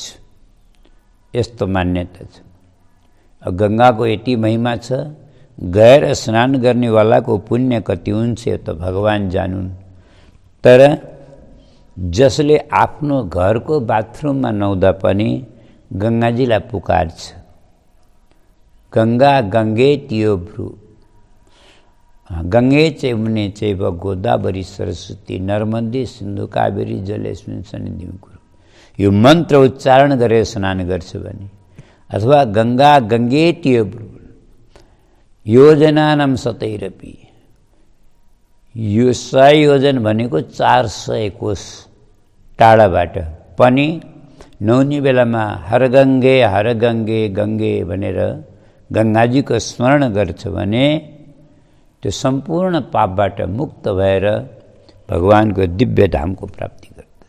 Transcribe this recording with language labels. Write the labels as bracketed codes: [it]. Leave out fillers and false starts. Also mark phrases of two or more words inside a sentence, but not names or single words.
[ne] यस्तो मान्यता छ। गङ्गाको यति महिमा छ, गएर स्नान गर्नेवालाको पुण्य कति हुन्छ यो त भगवान जानुन्। तर जसले आफ्नो घरको बाथरुममा नुहाउँदा पनि गङ्गाजीलाई पुकार्छ, [sa] गङ्गा गङ्गे तियो भ्रू, गङ्गे चैमुने चैव गोदावरी सरस्वती नर्मदे सिन्धु कावेरी जलेस्मिन् सन्निधिं कुरु, [ne] यो मन्त्र उच्चारण गरेर स्नान गर्छ भने, अथवा [sa] गङ्गा गङ्गे तियो भ्रू योजनानां सतैरपि, [ne] यो 100 योजन भनेको 400 कोस टाढाबाट पनि नुहाउने बेलामा [sa] हर गङ्गे गङ्गे [ne] भनेर गङ्गाजीको स्मरण गर्छ भने त्यो सम्पूर्ण पापबाट मुक्त भएर भगवानको दिव्य धामको प्राप्ति गर्दछ।